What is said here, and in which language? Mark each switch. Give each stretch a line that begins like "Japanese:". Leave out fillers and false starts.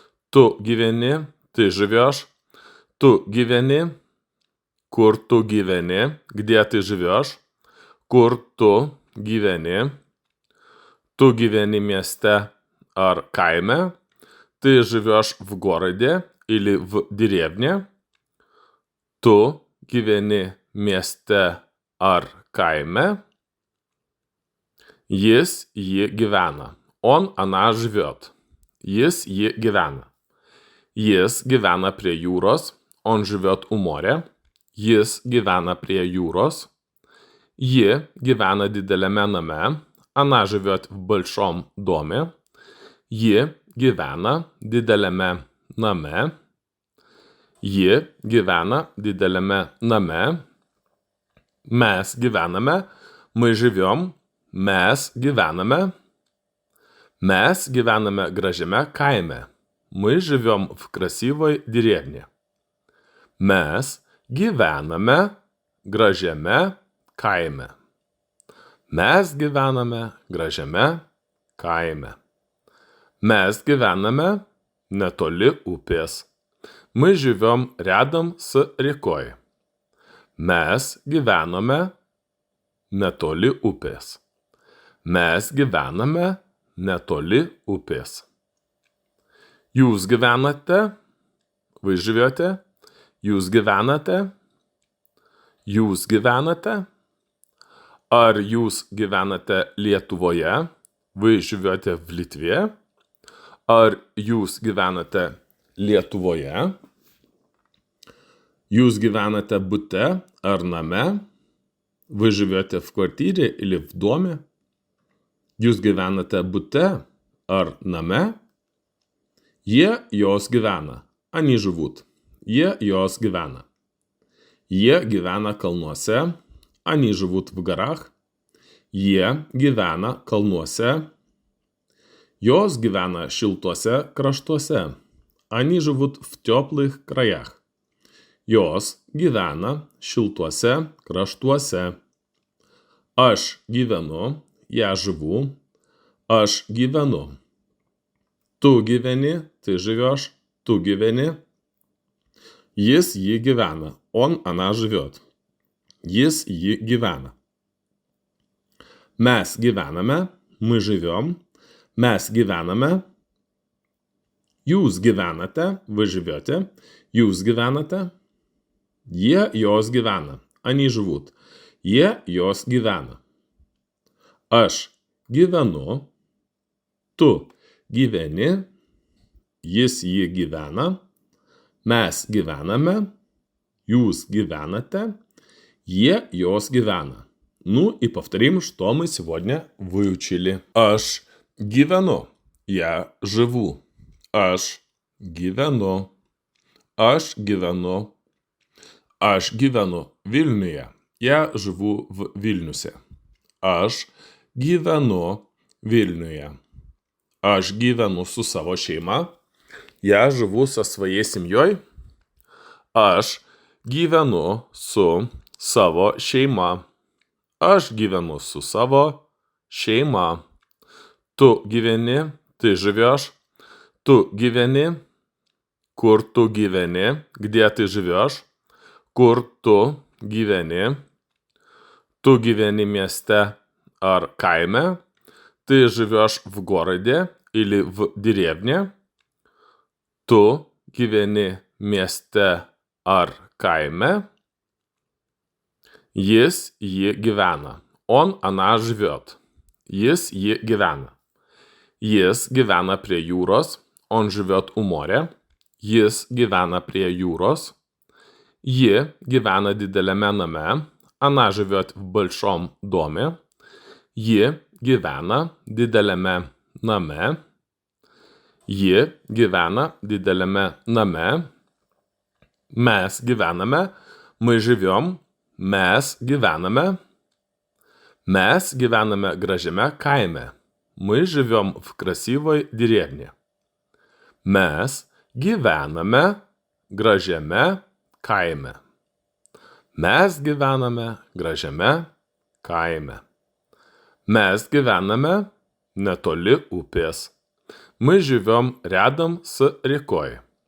Lithuanian: Tu gyveni,
Russian: ты живешь.
Lithuanian: Tu gyveni. Kur tu gyveni?
Russian: Где ты живешь?
Lithuanian: Kur tu gyveni? Tu gyveni mieste ar kaime?
Russian: Ты живешь в городе или в деревне?
Lithuanian: Tu gyveni mieste ar kaime? Jis, ji gyvena.
Russian: Он, она живет.
Lithuanian: Jis, ji gyvena. Jis gyvena prie jūros.
Russian: Он живет у моря.
Lithuanian: Jis gyvena prie jūros. Ji gyvena dideliame name.
Russian: Она живет в большом доме.
Lithuanian: Ji gyvena dideliame name. Ji gyvena dideliame name. Mes gyvename.
Russian: Мы живем.
Lithuanian: Mes gyvename. Mes gyvename gražiame kaime.
Russian: Мы живем в красивой деревне.
Lithuanian: Mes gyvename gražiame kaime. Mes gyvename gražiame kaime. Mes gyvename netoli upės.
Russian: Мы живем рядом с рекой.
Lithuanian: Mes gyvename netoli upės. Mes gyvename netoli upės. Jūs gyvenate.
Russian: Вы живете.
Lithuanian: Jūs gyvenate. Jūs gyvenate. Ar jūs gyvenate Lietuvoje?
Russian: Вы живете в Литве.
Lithuanian: Ar jūs gyvenate Lietuvoje? Jūs gyvenate bute ar name?
Russian: Вы живете в квартире или в доме?
Lithuanian: Jūs gyvenate bute ar name? Jie, jos gyvena.
Russian: Они живут.
Lithuanian: Jie, jos gyvena. Jie gyvena kalnuose.
Russian: Они живут в горах.
Lithuanian: Jie gyvena kalnuose. Jos gyvena šiltuose kraštuose.
Russian: Они живут в теплых краях.
Lithuanian: Jos gyvena šiltuose kraštuose. Aš gyvenu.
Russian: Я живу.
Lithuanian: Aš gyvenu. Tu gyveni.
Russian: Ты живешь.
Lithuanian: Tu gyveni. Jis, ji gyvena.
Russian: Он, она живет.
Lithuanian: Jis, ji gyvena. Mes gyvename.
Russian: Мы живем.
Lithuanian: Mes gyvename. Jūs gyvenate.
Russian: Вы живете.
Lithuanian: Jūs gyvenate. Jie, jos gyvena.
Russian: Они живут.
Lithuanian: Jie, jos gyvena. Aš gyvenu. Tu gyveni. Jis, ji gyvena. Mes gyvename. Jūs gyvenate. Jie, jos gyvена.
Russian: Ну и повторим, что мы сегодня выучили.
Lithuanian: Aš gyvenu.
Russian: Я живу.
Lithuanian: Aš gyvenu. Aš gyvenu. Aš gyvenu Vilniuje.
Russian: Я живу в Вильнюсе.
Lithuanian: Aš gyvenu Vilniuje. Aš gyvenu su savo šeima.
Russian: Я живу со своей семьей.
Lithuanian: Aš gyvenu su savo šeima. Aš gyvenu su savo šeima. Tu gyveni.
Russian: Ты живешь.
Lithuanian: Tu gyveni. Kur tu gyveni?
Russian: Где ты живешь?
Lithuanian: Kur tu gyveni? Tu gyveni mieste ar kaime?
Russian: Ты живешь в городе или в деревне?
Lithuanian: Tu gyveni mieste ar kaime? Jis, ji gyvena.
Russian: Он, она живет.
Lithuanian: Jis, ji gyvena. Jis gyvena prie jūros.
Russian: Он живет у моря.
Lithuanian: Jis gyvena prie jūros. Ji gyvena dideliame name.
Russian: Она живет в большом доме.
Lithuanian: Ji gyvena dideliame name. Ji gyvena dideliame name. Mes gyvename.
Russian: Мы живем.
Lithuanian: Mes gyvename. Mes gyvename gražiame kaime.
Russian: Мы живем в красивой деревне.
Lithuanian: Mes gyvename gražiame kaime. Mes gyvename gražiame kaime. Mes gyvename netoli upės.
Russian: Мы живем рядом с рекой.